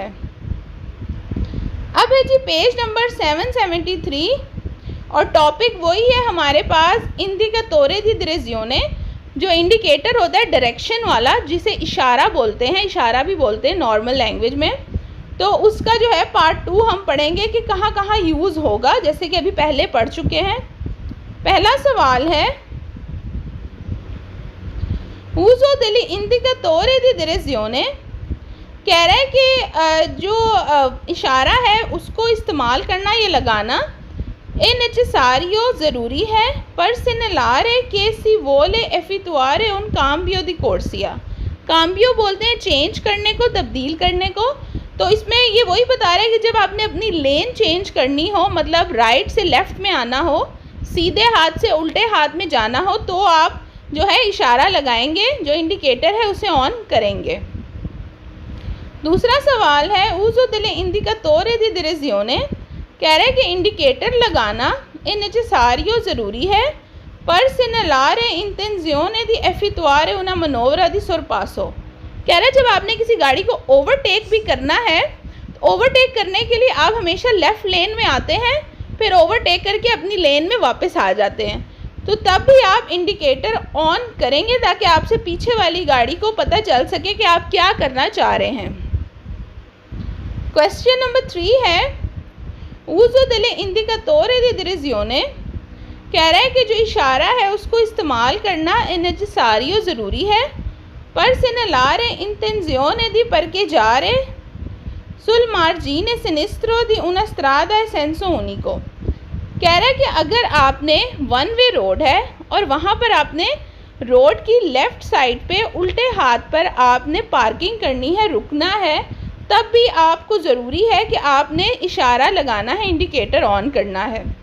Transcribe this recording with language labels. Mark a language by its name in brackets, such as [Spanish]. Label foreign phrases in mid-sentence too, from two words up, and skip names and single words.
[Urdu] اب ہے جی [English] page number [Urdu] 773 اور ٹاپک وہی ہے ہمارے پاس, [Italian] indicatore di direzione, [Urdu] جو انڈیکیٹر ہوتا ہے ڈائریکشن والا، جسے اشارہ بولتے ہیں، اشارہ بھی بولتے ہیں [English] normal language [Urdu] میں. تو اس کا جو ہے پارٹ 2 ہم پڑھیں گے کہ کہاں کہاں یوز ہوگا، جیسے کہ ابھی پہلے پڑھ چکے ہیں. پہلا سوال ہے, [Italian] uso degli indicatori di direzione, [Urdu] کہہ رہا ہے کہ جو اشارہ ہے اس کو استعمال کرنا، یہ لگانا, [Italian] è necessario, [Urdu] ضروری ہے, [Italian] per segnalare che si vuole effettuare un cambio di corsia, cambio [Urdu] بولتے ہیں چینج کرنے کو، تبدیل کرنے کو. تو اس میں یہ وہی بتا رہا ہے کہ جب آپ نے اپنی [English] lane change [Urdu] کرنی ہو، مطلب رائٹ سے لیفٹ میں آنا ہو، سیدھے ہاتھ سے الٹے ہاتھ میں جانا ہو، تو آپ جو ہے اشارہ لگائیں گے، جو انڈیکیٹر ہے اسے آن کریں گے. دوسرا سوال ہے, [Italian] uso delle indicatori di direzione, [Urdu] کہہ رہے ہیں کہ انڈیکیٹر لگانا, [Italian] è necessario, [Urdu] ضروری ہے, [Italian] per segnalare intenzione di effettuare una manovra di sorpasso, [Urdu] کہہ رہا ہے جب آپ نے کسی گاڑی کو اوورٹیک بھی کرنا ہے، تو اوورٹیک کرنے کے لیے آپ ہمیشہ [English] left lane [Urdu] میں آتے ہیں، پھر اوورٹیک کر کے اپنی لین میں واپس آ جاتے ہیں، تو تب بھی آپ [English] indicator on [Urdu] کریں گے تاکہ آپ سے پیچھے والی گاڑی کو پتا چل سکے کہ آپ کیا کرنا چاہ رہے ہیں. [English] question number [Urdu] 3 ہے, [Italian] uso delle indicatori di direzione, [Urdu] کہہ رہا ہے کہ جو اشارہ ہے اس کو استعمال کرنا [Italian] è necessario, [Urdu] ضروری ہے, [Italian] per segnalare intenzione di parcheggiare sul margine sinistro di una strada a senso unico, [Urdu] کہہ رہا ہے کہ اگر آپ نے [English] one way road [Urdu] ہے اور وہاں پر آپ نے روڈ کی [English] left side [Urdu] پے الٹے ہاتھ پر آپ نے پارکنگ کرنی ہے، رکنا ہے، تب بھی آپ کو ضروری ہے کہ آپ نے اشارہ لگانا ہے, [English] indicator on [Urdu] کرنا ہے.